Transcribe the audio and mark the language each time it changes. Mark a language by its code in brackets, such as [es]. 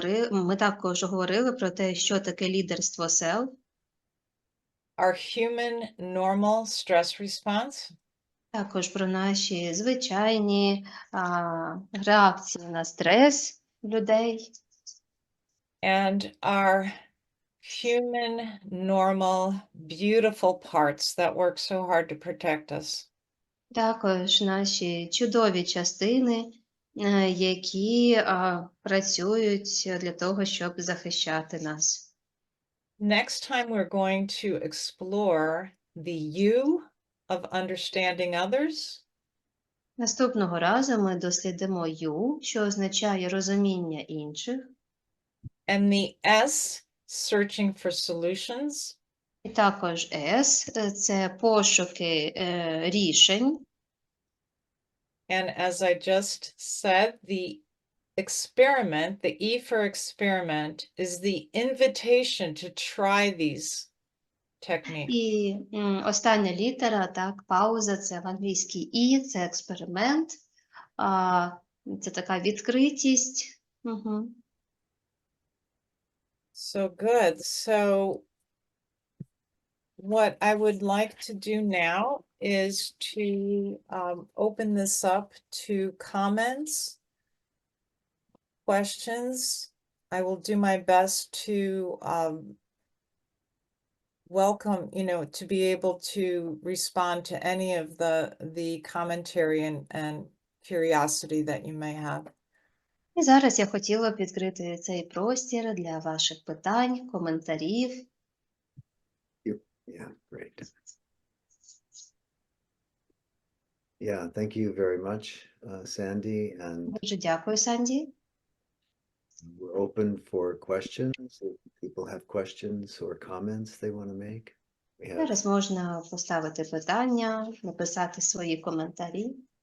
[uk] Ми також говорили про те, що таке лідерство self, [en] Our human normal stress response, [uk] також про наші звичайні реакції на стрес людей, [en] and our human normal beautiful parts that work so hard to protect us. [uk] також наші чудові частини, які працюють для того, щоб захищати нас. [en] Next time we're going to explore the U of understanding others. [uk] Наступного разу ми дослідимо «ю», що означає розуміння інших, [en] And the S, searching for solutions. [uk] і також «с» – це пошуки рішень. [en] And as I just said, the experiment, the E for experiment, is the invitation to try these techniques. [uk] І остання літера, так, пауза – це в англійській «і», це експеримент, це така відкритість. Угу. [en] So good. So what I would like to do now is to open this up to comments, questions. I will do my best to welcome, to be able to respond to any of the commentary and curiosity that you may have. [uk] І зараз я хотіла б відкрити цей простір для ваших питань, коментарів. [en] Yeah, great. Yeah, thank you very much, Sandy, and [uk] Дуже дякую, Санді. [en] we're open for questions. If people have questions or comments they want to make. We have [uk] Зараз можна поставити питання, написати свої коментарі.